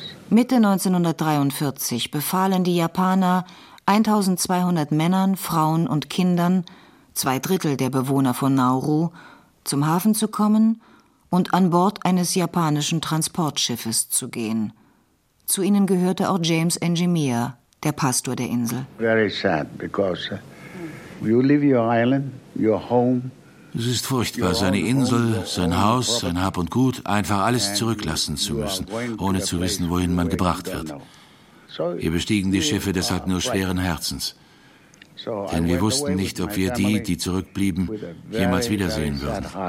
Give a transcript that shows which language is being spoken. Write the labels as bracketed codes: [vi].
[de] Mitte 1943 befahlen die Japaner 1200 Männern, Frauen und Kindern, zwei Drittel der Bewohner von Nauru, zum Hafen zu kommen und an Bord eines japanischen Transportschiffes zu gehen. Zu ihnen gehörte auch James Engimia, der Pastor der Insel. [en] Very sad because you leave your island, your home. [de] Es ist furchtbar, seine Insel, sein Haus, sein Hab und Gut, einfach alles zurücklassen zu müssen, ohne zu wissen, wohin man gebracht wird. Wir bestiegen die Schiffe deshalb nur schweren Herzens. Denn wir wussten nicht, ob wir die, die zurückblieben, jemals wiedersehen würden.